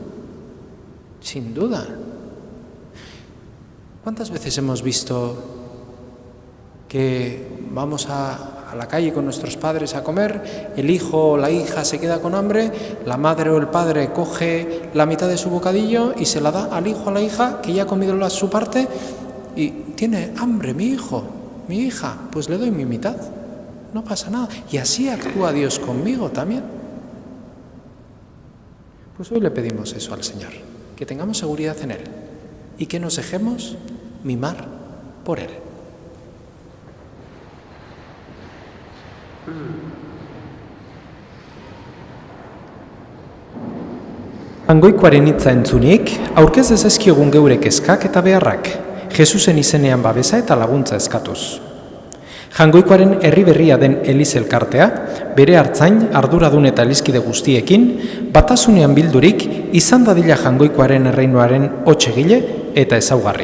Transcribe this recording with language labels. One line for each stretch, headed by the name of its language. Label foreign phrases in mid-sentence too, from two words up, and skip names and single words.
Spanish: ¿Cuántas veces hemos visto que vamos a la calle con nuestros padres a comer, el hijo o la hija se queda con hambre, la madre o el padre coge la mitad de su bocadillo y se la da al hijo o a la hija que ya ha comido su parte y tiene hambre mi hijo, mi hija, pues le doy mi mitad, no pasa nada. Y así actúa Dios conmigo también. Pues hoy le pedimos eso al Señor, que tengamos seguridad en Él y que nos dejemos mimar por Él.
Basque: Jaungoikoaren hitza entzunik, aurkez dezazkiogun geure kezkak eta beharrak, Jesusen izenean babesa eta laguntza eskatuz. Jaungoikoaren herri berria den Eliz elkartea, bere hartzain, arduradun eta elizkide guztiekin, batasunean bildurik, izan dadila Jaungoikoaren erreinuaren hotsegile eta ezaugarri.